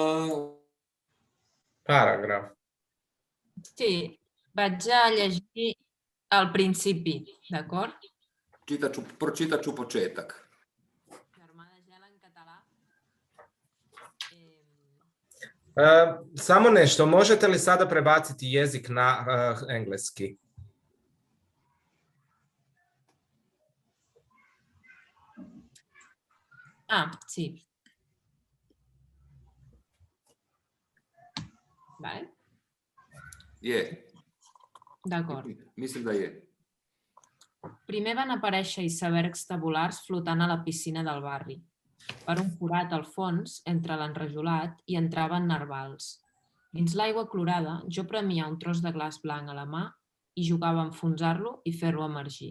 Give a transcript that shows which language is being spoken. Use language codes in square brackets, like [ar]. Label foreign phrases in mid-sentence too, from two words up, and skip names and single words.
[hr] Paragraf. [ca] Sí, vaig a llegir al principi, d'acord? [hr] Pročitat ću početak. [ca] Germà de gel en català. [hr] Samo nešto, možete li sada prebaciti jezik na engleski? [ca] Sí. Vale. Je. D'acord. [hr] Mislim da je. [ca] Primer van aparèixer icebergs tabulars flotant a la piscina del barri. Per un forat al fons, entre l'enrajolat, hi entraven narvals. Dins l'aigua clorada, jo premia un tros de glaç blanc a la mà i jugava a enfonsar-lo i fer-lo emergir.